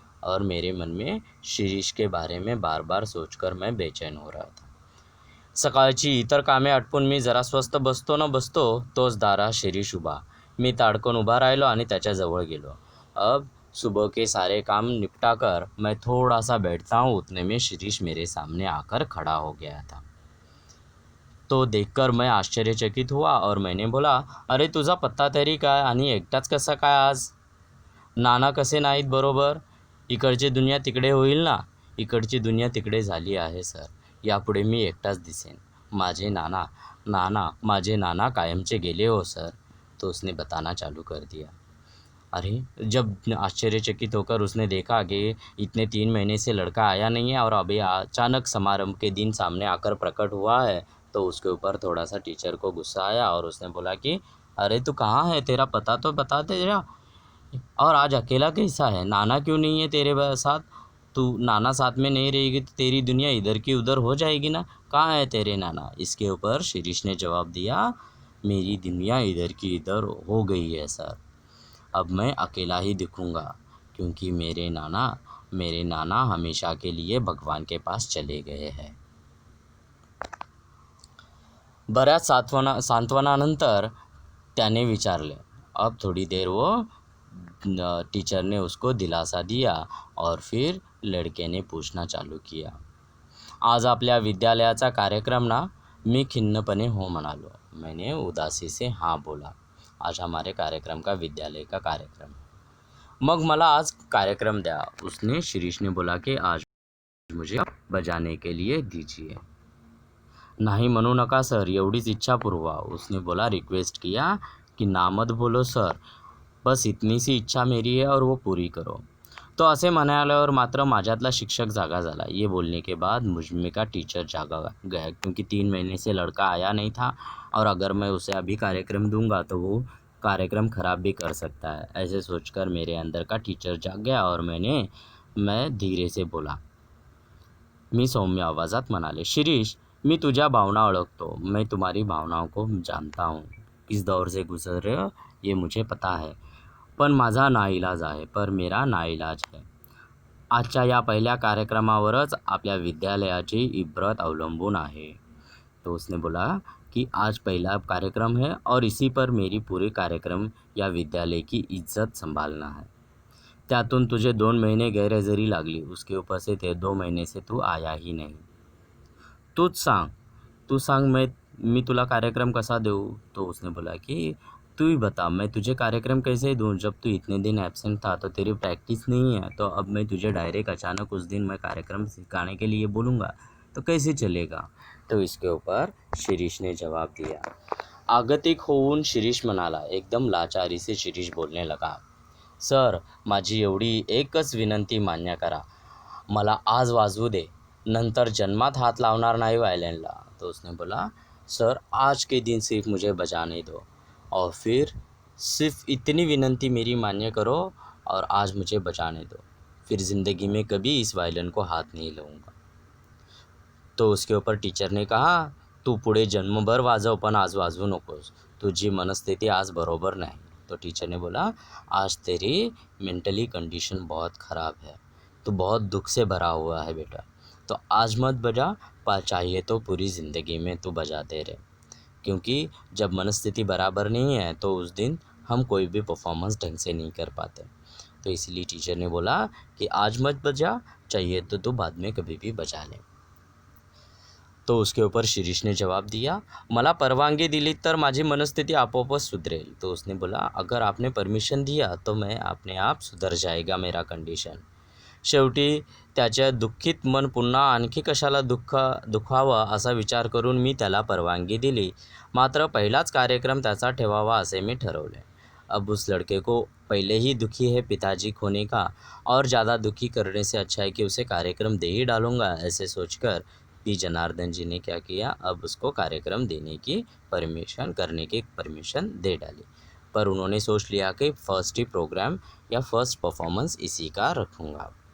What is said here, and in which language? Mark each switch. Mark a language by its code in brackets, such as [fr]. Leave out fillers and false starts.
[hi] और मेरे मन में शिरीष के बारे में बार बार सोचकर मैं बेचैन हो रहा था. [mr] सकाळची इतर कामे आटपून मी जरा स्वस्त बसतो तोच दारात शिरीष उभा. मी ताडकन उभा राहिलो आणि त्याच्याजवळ गेलो. [hi] अब सुबह के सारे काम निपटा कर मैं थोड़ा सा बैठता हूँ, उतने में शिरीष मेरे सामने आकर खड़ा हो गया था. तो देखकर मैं आश्चर्यचकित हुआ और मैंने बोला, [mr] अरे तुझा पत्ता तरी काय आणि एकटाच कसा काय आज, नाना कसे नाहीत बरोबर, इकडची दुनिया तिकडे होईल ना. इकडची दुनिया तिकडे झाली आहे सर, यापुढे मी एकटाच दिसेन. माझे माझे नाना कायमचे गेले हो सर. [hi] तो उसने बताना चालू कर दिया. अरे जब आश्चर्यचकित होकर उसने देखा कि इतने 3 महीने से लड़का आया नहीं है और अभी अचानक समारंभ के दिन सामने आकर प्रकट हुआ है, तो उसके ऊपर थोड़ा सा टीचर को गुस्सा आया और उसने बोला कि अरे तू कहाँ है, तेरा पता तो बता तेरा, और आज अकेला कैसा है, नाना क्यों नहीं है तेरे साथ, तू नाना साथ में नहीं रहेगी तो तेरी दुनिया इधर की उधर हो जाएगी ना, कहाँ है तेरे नाना. इसके ऊपर शिरीष ने जवाब दिया, मेरी दुनिया इधर की इधर हो गई है सर, अब मैं अकेला ही दिखूँगा क्योंकि मेरे नाना हमेशा के लिए भगवान के पास चले गए हैं. [mr] बऱ्याच सांत्वनानंतर त्याने विचारले. [hi] अब थोड़ी देर वो टीचर ने उसको दिलासा दिया और फिर लड़के ने पूछना चालू किया, [mr] आज आपल्या विद्यालयाचा कार्यक्रम ना. मी खिन्नपणे हो म्हणालो. [hi] मैंने उदासी से हाँ बोला. आज हमारे कार्यक्रम का विद्यालय का कार्यक्रम. [mr] मग मला आज कार्यक्रम द्या. [hi] उसने शिरीष ने बोला कि आज मुझे बजाने के लिए दीजिए. [mr] नहीं म्हणू नका सर, एवढीच इच्छा पुरवा. [hi] उसने बोला, रिक्वेस्ट किया कि ना मत बोलो सर, बस इतनी सी इच्छा मेरी है और वो पूरी करो. [mr] तो असे म्हणाल्यावर मात्र माझ्यातला शिक्षक जागा झाला. [hi] ये बोलने के बाद मुझमें का टीचर जागा गया क्योंकि 3 महीने से लड़का आया नहीं था और अगर मैं उसे अभी कार्यक्रम दूंगा तो वो कार्यक्रम ख़राब भी कर सकता है. ऐसे सोचकर मेरे अंदर का टीचर जाग गया और मैं धीरे से बोला. [mr] मी सौम्य आवाज़ात म्हणाले, शिरीष मी तुझ्या भावना ओळखतो, [hi] मैं तुम्हारी भावनाओं को जानता हूँ, किस दौर से गुजर रहे हो ये मुझे पता है, [mr] पण माझा नाईलाज आहे, [hi] पर मेरा नाईलाज है. [mr] आजच्या या पहिल्या कार्यक्रमावरच आपल्या विद्यालयाची इब्रत अवलंबून आहे. [hi] तो उसने बोला कि आज पहला कार्यक्रम है और इसी पर मेरी पूरी कार्यक्रम या विद्यालय की इज्जत संभालना है. [mr] त्यातून तुझे 2 महीने गैरहजेरी लागली, [hi] उसके ऊपर से ते 2 महीने से तू आया ही नहीं. [mr] तू सांग मी तुला कार्यक्रम कसा देऊ. [hi] तो उसने बोला कि तू ही बता, मैं तुझे कार्यक्रम कैसे दूँ? जब तू इतने दिन एब्सेंट था तो तेरी प्रैक्टिस नहीं है, तो अब मैं तुझे डायरेक्ट अचानक उस दिन मैं कार्यक्रम सिखाने के लिए बोलूँगा तो कैसे चलेगा? तो इसके ऊपर शिरीष ने जवाब दिया। [mr] आगतिक होऊन शिरीष म्हणाला. [hi] एकदम लाचारीसे शिरीष बोलने लगा. [mr] सर, माझी एवढी एकच विनंती मान्य करा. मला आज वाजवू दे, नंतर जन्मात हात लावणार नाही वायलिनला. [hi] तो उसने बोला, सर आज के दिन सिर्फ मुझे बजाने दो और फिर सिर्फ इतनी विनंती मेरी मान्य करो और आज मुझे बजाने दो, फिर ज़िंदगी में कभी इस वायलिन को हाथ नहीं लाऊंगा. तो उसके ऊपर टीचर ने कहा, [mr] तू पुढे जन्मभर वाजव पण आज वाजवू नकोस, तुझी मनस्थिती आज बरोबर नाही. [hi] तो टीचर ने बोला, आज तेरी मेंटली कंडीशन बहुत ख़राब है, तो बहुत दुख से भरा हुआ है बेटा, तो आज मत बजा, पर चाहिए तो पूरी ज़िंदगी में तू बजाते रहे, क्योंकि जब मनस्थिति बराबर नहीं है तो उस दिन हम कोई भी परफॉर्मेंस ढंग से नहीं कर पाते. तो इसलिए टीचर ने बोला कि आज मत बजा, चाहिए तो तू बाद में कभी भी बजा ले. तो उसके ऊपर शिरीष ने जवाब दिया, [mr] मला परवानगी दिली तर माझी मनस्थिती आपोआपच सुधरेल. [hi] तो उसने बोला, अगर आपने परमिशन दिया तो मैं अपने आप सुधर जाएगा मेरा कंडिशन. [mr] शेवटी त्याच्या दुःखित मन पुन्हा आणखी कशाला दुखावं असा विचार करून मी त्याला परवानगी दिली. मात्र पहिलाच कार्यक्रम त्याचा ठेवावा असे मी ठरवले. [hi] अब उस लड़के को पहले ही दुखी है पिताजी खोने का, और ज़्यादा दुखी करने से अच्छा है कि उसे कार्यक्रम दे ही डालूंगा. ऐसे सोचकर पी जनार्दन जी ने क्या किया, अब उसको कार्यक्रम देने की करने की परमिशन दे डाली. पर उन्होंने सोच लिया कि फर्स्ट ही प्रोग्राम या फर्स्ट परफॉर्मेंस इसी का रखूँगा.